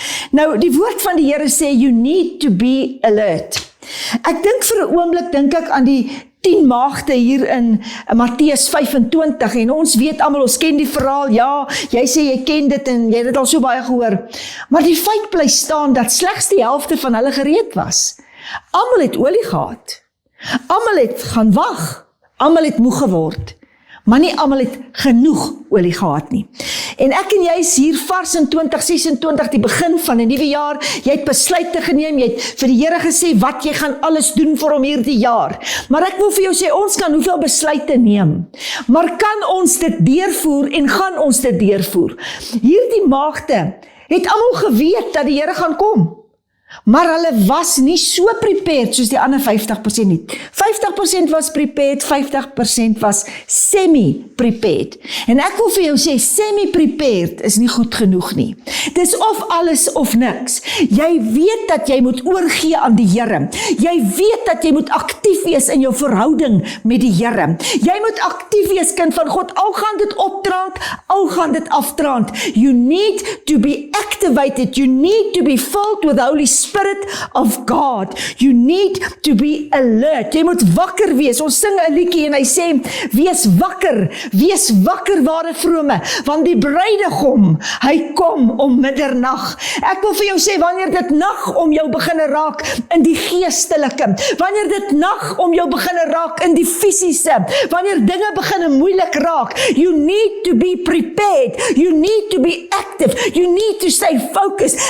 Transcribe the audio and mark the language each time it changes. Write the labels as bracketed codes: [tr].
[af] Nou, die woord van die Here sê, [en] you need to be alert. [af] Ek dink vir 'n oomblik, dink ek aan die 10 maagde hier in Matteus 25, en ons weet almal, ons ken die verhaal, ja, jy sê jy ken dit en jy het dit al so baie gehoor, maar die feit bly staan dat slegs die helfte van hulle gereed was. Almal het olie gehad, almal het gaan wag, almal het moeg geword, maar nie almal het genoeg olie gehad nie. En ek en jy is hier vars in 2026, die begin van 'n nuwe jaar, jy het besluite geneem, jy het vir die Here gesê wat jy gaan alles doen vir hom hierdie jaar. Maar ek wil vir jou sê, ons kan hoeveel besluite neem, maar kan ons dit deurvoer en gaan ons dit deurvoer? Hierdie maagde het almal geweet dat die Here gaan kom, maar hulle was nie so prepared soos die ander 50% nie. 50% was prepared, 50% was semi-prepared. En ek wil vir jou sê, semi-prepared is nie goed genoeg nie. Dis of alles of niks. Jy weet dat jy moet oorgee aan die Here. Jy weet dat jy moet aktief wees in jou verhouding met die Here. Jy moet aktief wees, kind van God, al gaan dit optraand, al gaan dit aftraand. [en] You need to be activated. You need to be filled with the Holy Spirit of God. You need to be alert. [af] Jy moet wakker wees. Ons sing 'n liedjie en hy sê, wees wakker ware vrome, want die bruidegom, hy kom om middernag. Ek wil vir jou sê, wanneer dit nag om jou begin raak in die geestelike, wanneer dit nag om jou begin raak in die fisiese, wanneer dinge begin moeilik raak, [en] you need to be prepared, you need to be active, you need to stay focused.